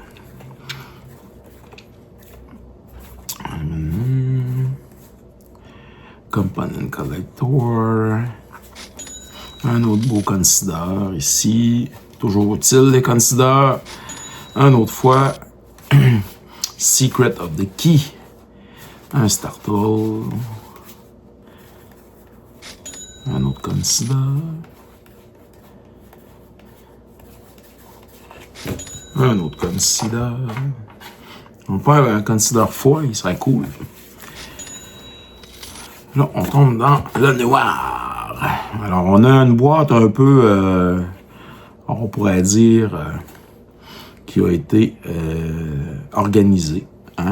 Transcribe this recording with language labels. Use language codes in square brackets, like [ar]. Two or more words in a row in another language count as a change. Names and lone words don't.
[fr] Component Collector. Un autre beau Consider ici. Toujours utile, les Consider. Un autre fois, Secret of the Key. Un Startle. Un autre Consider. Un autre Consider. On peut avoir un Consider foil, il serait cool. Là, on tombe dans le noir. Alors, on a une boîte un peu, on pourrait dire, qui a été organisée, hein?